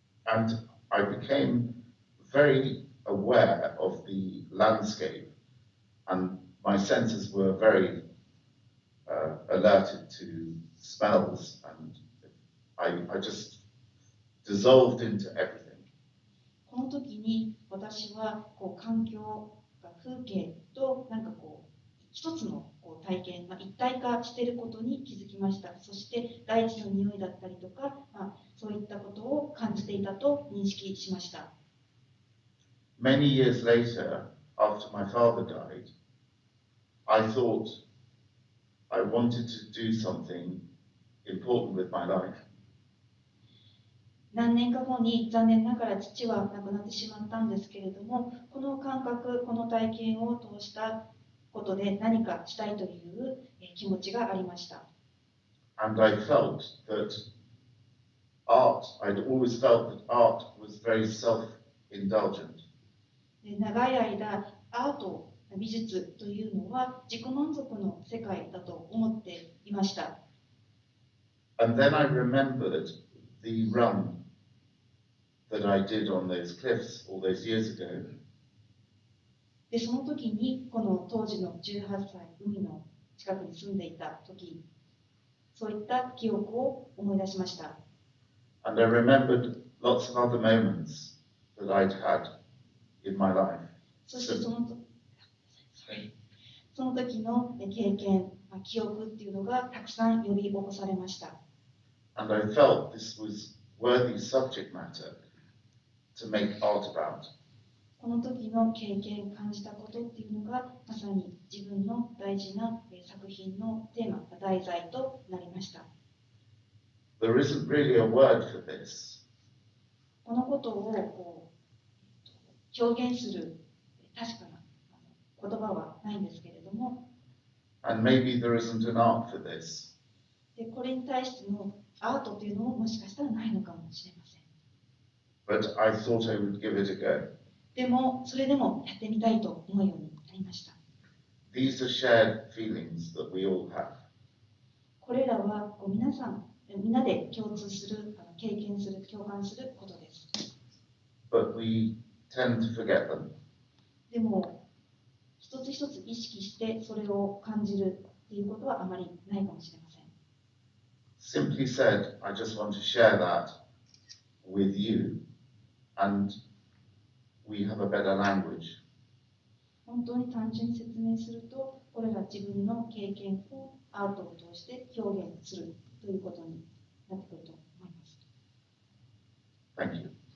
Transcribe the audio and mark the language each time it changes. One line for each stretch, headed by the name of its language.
English: And I became very aware of the landscape, and my senses were very alerted to smells, and I just dissolved into everything.
Japanese: この時に私は環境が風景と一つの体験、一体化していることに気づきました。そして大地の匂いだったりとか、そういったことを感じていたと認識しました。
English: Many years later, after my father died, I thought I wanted to do something important with my life.
Japanese: 何年か後に残念ながら父は亡くなってしまったんですけれども、この感覚、この体験を通したことで何かしたいという気持ちがありました。
English: And I felt that I'd always felt that art was very self-indulgent.
Japanese: 長い間、アート、美術というのは自己満足の世界だと思っていました。
English: And then I remembered the run that I did on those cliffs all those years ago.
Japanese: で、その時にこの当時の18歳、海の近くに住んでいた時、そういった記憶を思い出しました。
English: And I remembered lots of other moments that I'd had in my life.
Japanese: そしてその時の経験、記憶っていうのがたくさん呼び起こされました。
English: And I felt this was worthy subject matter to make art about.
Japanese: この時の経験、感じたことっていうのがまさに自分の大事な作品のテーマ、題材となりました。
English: There isn't really a word for this.
Japanese: このことを表現する確かな言葉はないんですけれども、
English: And maybe there isn't an art for this.
Japanese: でこれに対してのアートというのももしかしたらないのかもしれません。
English: But I thought I would give it a go.
Japanese: でも、それでもやってみたいと思うようになりました。
English: These are shared feelings that we all have.
Japanese: これらは皆さん、みんなで共通する、経験する、共感することです。
English: But we tend to forget them.
Japanese: でも、一つ一つ意識してそれを感じるっていうことはあまりないかもしれません。
English: Simply said, I just want to share that with you, and we have a better language.
Japanese: 本当に単純に説明すると、これら自分の経験をアートを通して表現するということになってくると思います。
English: Thank you.